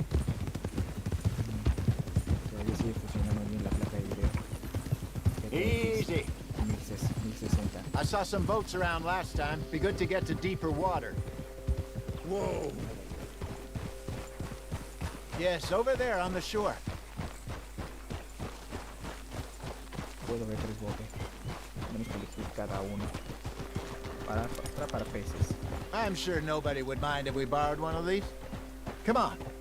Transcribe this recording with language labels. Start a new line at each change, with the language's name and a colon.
Spanish: Todavía sigue funcionando bien la placa de video.
English: Easy. 1060. I saw some boats around last time. Be good to get to deeper water. Whoa. Yes, over there on the shore.
Spanish: Puedo ver 3 botes. Tenemos que elegir cada uno para atrapar peces.
English: I'm sure nobody would mind if we borrowed one of these. Come on.